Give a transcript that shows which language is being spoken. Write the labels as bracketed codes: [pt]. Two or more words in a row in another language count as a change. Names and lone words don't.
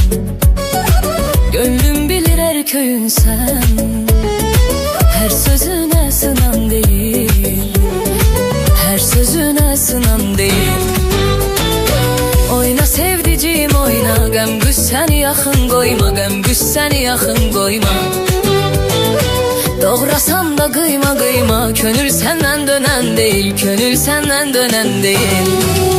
[tr] Gönlüm bilir her köyün sen, her sözüne sınan değil, her sözüne sınan değil. Oyna sevdiceğim oyna, [az] qəm qüssəni yaxın qoyma, qəm qüssəni yaxın qoyma. [tr] Doğrasan da kıyma kıyma, könül senden dönen değil, könül senden dönen değil.